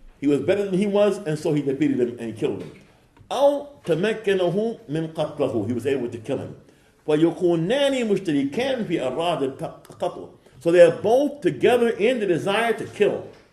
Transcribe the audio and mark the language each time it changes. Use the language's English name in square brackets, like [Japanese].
[English] He was better than he was, and so he defeated him and killed him. [Arabic] أو تمكنه من قتله. [English] He was able to kill him. [Arabic] فيكونان مشتركان في أراد القتل. [English] So they are both together in the desire to kill.